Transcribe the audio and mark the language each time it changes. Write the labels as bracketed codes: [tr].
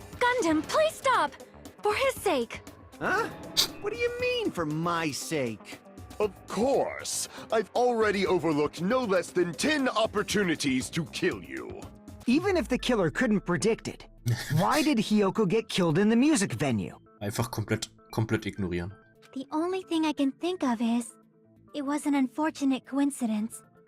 [en] Gundam, please stop! For his sake. Huh? What do you mean, for my sake? Of course. I've already overlooked no less than 10 opportunities to kill you. Even if the killer couldn't predict it, why did Hyoko get killed in the music venue? [de] Einfach komplett ignorieren. [en] The only thing I can think of is, it was an unfortunate coincidence.